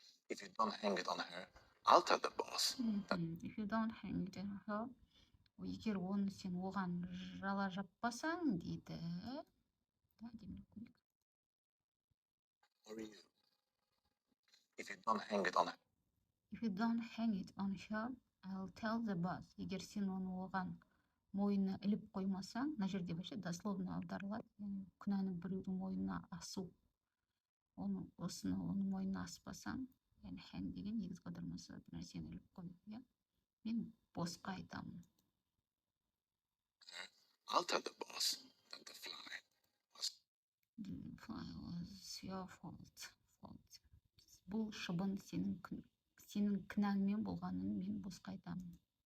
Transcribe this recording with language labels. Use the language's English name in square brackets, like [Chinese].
[English] If you don't hang it on her, I'll tell the boss. If you don't hang it on her, [Kazakh] егер оны сен оған жала жаппасаң, дейді. Да, демек көмек. [English] Or you. If you don't hang it on her, If you don't hang it on her, I'll tell the boss. [Kazakh] Егер сен оны оған мойнына іліп қоймасаң, мына жерде [Russian] вообще дословно [Kazakh] аударылады, күнәні біреудің мойнына асу. Оның мойнына аспасаң, яғни hang деген негізгі аудармасы бір нәрсені іліп қою, иә? Мен босқа айтамын. [English] I'll tell the boss that the fly was your fault. [Kazakh] Бұл шыбын сенің кінәңмен болғанын мен босқа айтамын.